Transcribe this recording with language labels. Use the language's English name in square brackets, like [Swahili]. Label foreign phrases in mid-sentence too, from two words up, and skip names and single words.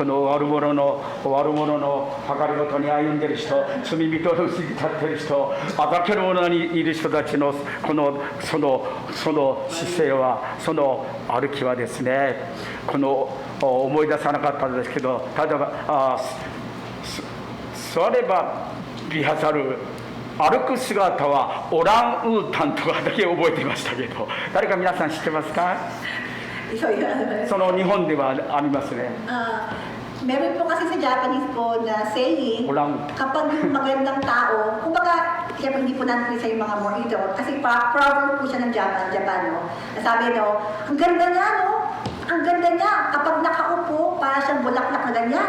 [Japanese] の悪者の計りごとに歩んでる人、罪人のうちに立ってる人、あざける者にいる人たちのその姿勢は、その歩きはですね、この思い出さなかったんですけど、例えば座ればビハザル、歩く姿はオランウータンとかだけ覚えていましたけど、誰か皆さん知ってますか？その日本ではありますね。 [Filipino] Meron po kasi sa Japanese po na saying, kapag yung magandang tao, kumbaga, kaya po hindi po natin sa yung mga more ito, kasi proverb po siya ng Japan, no? Nasabi, no, ang ganda niya, no? Ang ganda niya, kapag nakaupo, para siyang bulaklak na ganyan.